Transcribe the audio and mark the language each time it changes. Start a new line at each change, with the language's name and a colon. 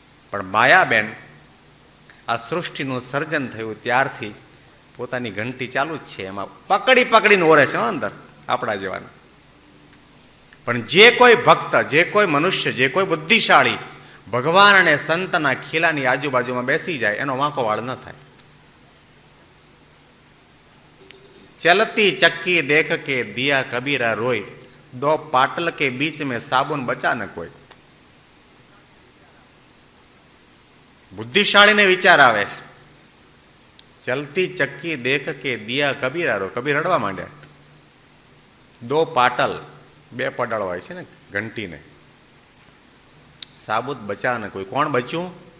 Gujarati: પણ માયાબેન આ સૃષ્ટિનું સર્જન થયું ત્યારથી પોતાની ઘંટી ચાલુ જ છે. એમાં પકડી પકડીને ઓરે છે અંદર આપણા જેવાના. પણ જે કોઈ ભક્ત, જે કોઈ મનુષ્ય, જે કોઈ બુદ્ધિશાળી ભગવાન અને સંતના ખીલાની આજુબાજુમાં બેસી જાય એનો વાંકો વાળ ન થાય.
Hindi: चलती चक्की देख के दिया कबीरा रोय, 2 पाटल के बीच में साबुन बचा न कोई.
Gujarati: બુદ્ધિશાળીને વિચાર આવે છે,
Hindi: ચલતી ચક્કી દેખ કે દિયા કબીરા રો.
Gujarati: કબીર રડવા માંડ્યા. દો પાટલ, બે પડળ હોય છે ને ઘંટીને,
Hindi: સાબુત બચા ને કોઈ.
Gujarati: કોણ બચ્યું?